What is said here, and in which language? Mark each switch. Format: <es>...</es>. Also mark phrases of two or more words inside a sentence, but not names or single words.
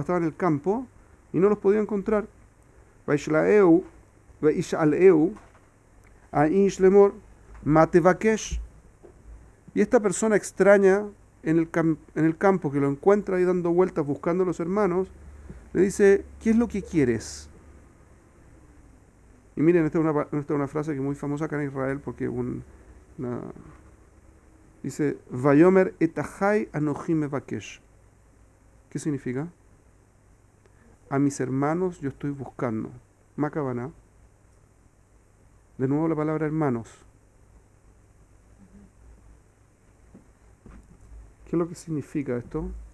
<es>Estaba en el campo y no los podía encontrar. Y esta persona extraña en el campo que lo encuentra ahí dando vueltas buscando a los hermanos, le dice, ¿qué es lo que quieres? Y miren, esta es una frase que es muy famosa acá en Israel porque dice,</es> <he>ויאמר את אחי אנכי מבקש.</he> <es>¿Qué significa? A mis hermanos yo estoy buscando. Makabana. De nuevo la palabra hermanos. ¿Qué es lo que significa esto?</es>